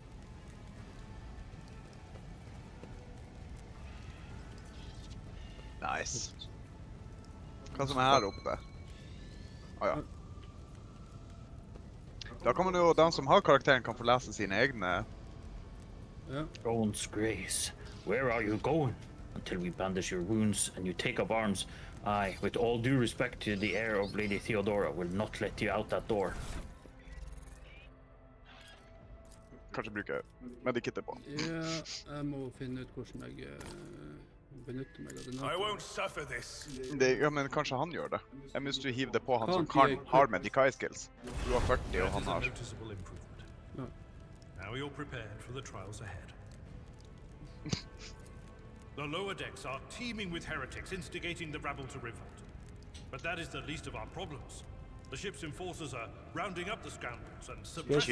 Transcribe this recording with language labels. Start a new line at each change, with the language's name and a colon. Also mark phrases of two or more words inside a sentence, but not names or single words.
English: Nice.
Norwegian: Hva som er her oppe? Ja. Da kan man jo, den som har karakteren kan få lese sine egne. Ja.
English: Throne's grace, where are you going? Until we bandage your wounds and you take up arms, I, with all due respect to the heir of Lady Theodora, will not let you out that door.
Norwegian: Kanskje bruke medikittet på. Ja, jeg må finne ut hvordan jeg benytter meg av den.
English: I won't suffer this.
Norwegian: Ja, men kanskje han gjør det. Hvis du hiver det på han som
English: Can't
Norwegian: kan, har medikai skills. Du har 40 og
English: That
Norwegian: han
English: is a
Norwegian: har...
English: noticeable improvement.
Norwegian: Ja.
English: Now you're prepared for the trials ahead. The lower decks are teeming with heretics instigating the rabble to revolt. But that is the least of our problems. The ship's enforcers are rounding up the scoundrels and suppressing